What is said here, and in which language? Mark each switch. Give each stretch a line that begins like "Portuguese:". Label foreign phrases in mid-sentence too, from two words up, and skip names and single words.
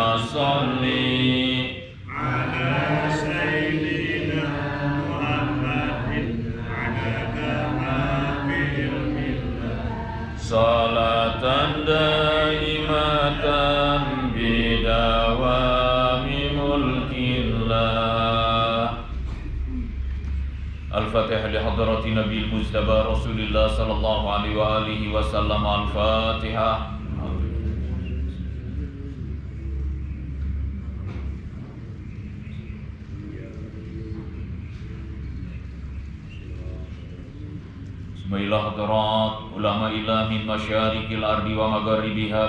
Arabic: salli على سيدنا محمد عدد ما في الملة صلاة دائمة بدوام ملك الله. الفاتحة لحضرة النبي المصطفى رسول الله صلى الله عليه وعلى آله وسلم. Al-Fatihah. بسم الله حضرة العلماء إلى من مشارق الأرض ومغاربها